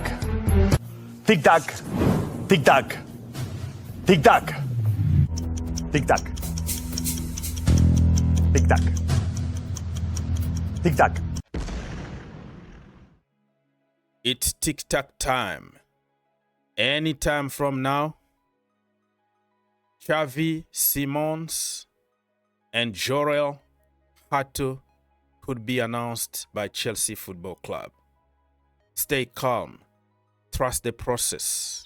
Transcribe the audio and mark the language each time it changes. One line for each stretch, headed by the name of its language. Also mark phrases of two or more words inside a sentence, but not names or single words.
English: Tic-tac. Tic-tac. Tic-tac. Tic-tac. Tic-tac. Tic-tac. It's tic-tac time. Anytime from now, Xavi Simons and Jorrel Hato could be announced by Chelsea Football Club. Stay calm. Trust the process.